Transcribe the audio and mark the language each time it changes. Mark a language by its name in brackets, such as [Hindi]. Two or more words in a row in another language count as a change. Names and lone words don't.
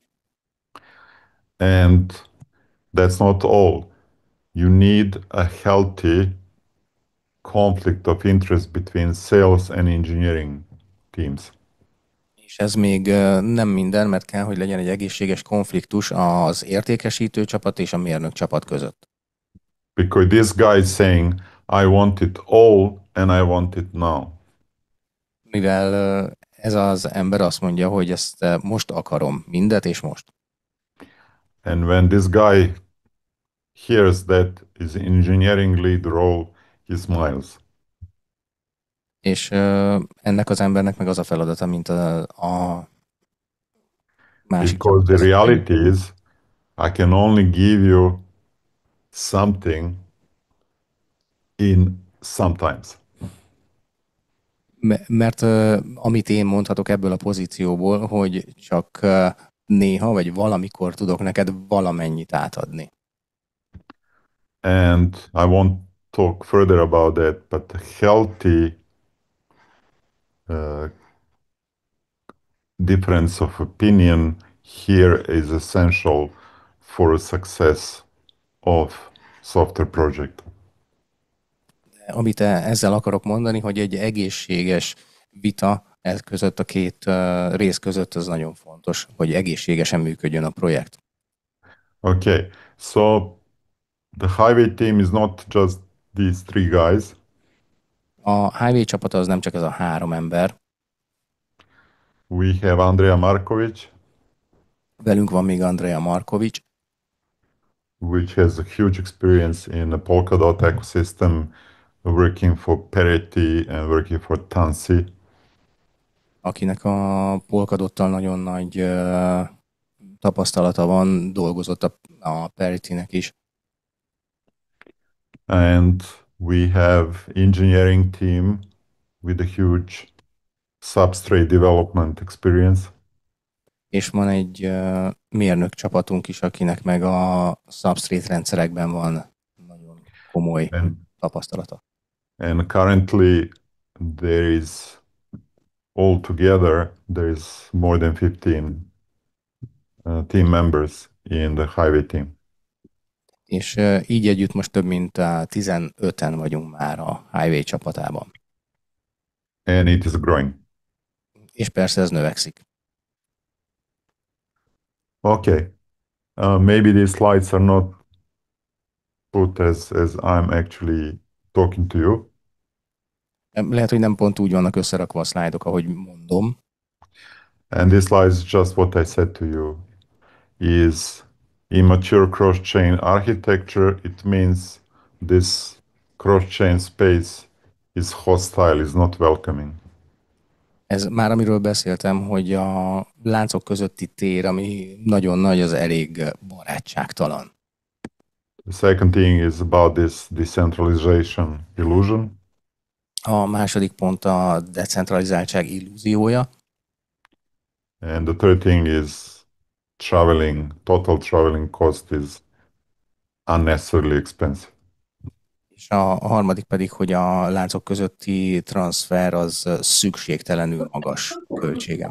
[English] And that's not all. You need a healthy conflict of interest between sales and engineering teams. [Hungarian] És ez még nem minden, mert kell, hogy legyen egy egészséges konfliktus az értékesítő csapat és a mérnök csapat között. [English] Because this guy is saying, I want it all and I want it now. [Hungarian] Mivel ez az ember azt mondja, hogy ezt most akarom, mindet és most. [English] And when this guy hears that his engineering lead role, he smiles. [Hungarian] És ennek az embernek meg az a feladata, mint a másik [English] Because the [Hungarian] csapat. [English] reality is, I can only give you something in sometimes. [Hungarian] Mert amit én mondhatok ebből a pozícióból, hogy csak néha vagy valamikor tudok neked valamennyit átadni. [English] And I won't talk further about that, but a healthy difference of opinion here is essential for a success of software project. [Hungarian] Amit ezzel akarok mondani, hogy egy egészséges vita ez között a két rész között az nagyon fontos, hogy egészségesen működjön a projekt. [English] Okay, so the highway team is not just these three guys. [Hungarian] A Highway csapata az nem csak ez a három ember. [English] We have Andrea Markovic, [Hungarian] Velünk van még Andrea Marković, [English] which has a huge experience in the Polkadot ecosystem, working for Parity and working for Tansi. [Hungarian] akinek a Polkadottal nagyon nagy tapasztalata van, dolgozott a Parity-nek is. [English] And we have engineering team with a huge substrate development experience. [Hungarian] És van egy mérnök csapatunk is, akinek meg a substrate rendszerekben van nagyon komoly tapasztalata. [English] And currently there is altogether there is more than 15 team members in the highway team. [Hungarian] És így együtt most több mint 15-en vagyunk már a Highway csapatában. [English] And it is growing. [Hungarian] És persze ez növekszik. [English] Okay. Maybe these slides are not put as I'm actually talking to you. [Hungarian] Lehet, hogy nem pont úgy vannak összerakva a szlájdok, ahogy mondom. [English] And this slide is just what I said to you. Is immature cross-chain architecture. It means this cross-chain space is hostile, is not welcoming. [Hungarian] Ez már amiről beszéltem, hogy a láncok közötti tér, ami nagyon nagy, az elég barátságtalan. [English] The second thing is about this decentralization illusion. [Hungarian] A második pont a decentralizáltság illúziója, [English] And the third thing is traveling, total traveling cost is unnecessarily expensive. [Hungarian] és a harmadik pedig, hogy a láncok közötti transfer az szükségtelenül magas költsége.